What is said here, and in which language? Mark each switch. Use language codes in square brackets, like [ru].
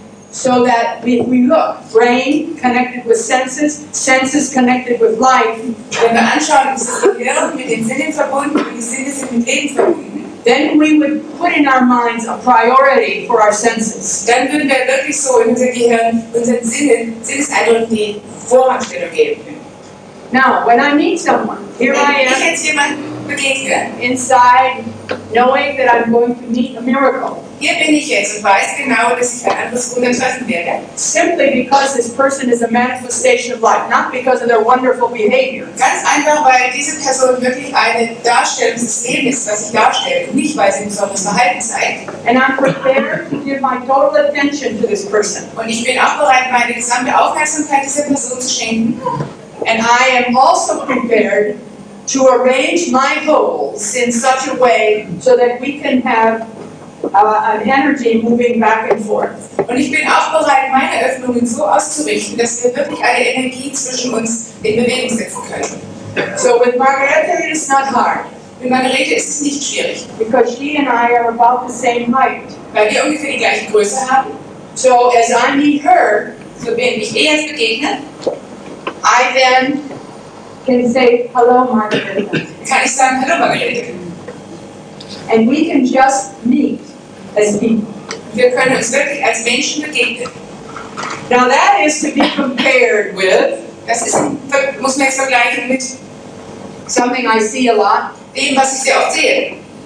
[en] So that if we look, brain connected with senses, senses connected with life. [de] Wenn wir anschauen, ist das Gehirn mit den Sinnen verbunden und die Sinne sind mit Leben verbunden. [en] Then we would put in our minds a priority for our senses. [de] Dann würden wir wirklich so in unser Gehirn, unseren Sinneseindrücken die Vorrangstellung geben. [en] Now, when I meet someone, here I [de] Wenn ich [en] am [de] jetzt jemandem begegne, [en] inside, knowing that I'm going to meet a miracle. [de] hier bin ich jetzt und weiß genau, dass ich ein anderes Wunder treffen werde. [en] Simply because this person is a manifestation of life, not because of their wonderful behavior. [de] Ganz einfach, weil diese Person wirklich eine Darstellung des Lebens ist, was ich darstelle, und nicht, weil sie ein besonderes Verhalten zeigt. [en] And I'm prepared to give my total attention to this person. [de] Und ich bin auch bereit, meine gesamte Aufmerksamkeit dieser Person zu schenken. [en] And I am also prepared to arrange my holes in such a way so that we can have an energy moving back and forth. [de] Und ich bin auch bereit, meine Öffnungen so auszurichten, dass wir wirklich eine Energie zwischen uns in Bewegung setzen können. [en] So with Margarete, it is not hard. [de] Mit Margarete ist es nicht schwierig, [en] Because she and I are about the same height. [de] weil wir ungefähr die gleiche Größe haben. [en] So as I meet her, [de] So wenn ich ihr jetzt begegne, [en] I then can say, hello, Margarete. [de] kann ich sagen, hallo Margarete. [en] And we can just meet as people. [de] Wir können uns wirklich als Menschen begegnen. [en] Now that is to be compared with [de] Das ist, muss man jetzt vergleichen mit [en] something I see a lot. [de] dem, was ich sehr oft sehe.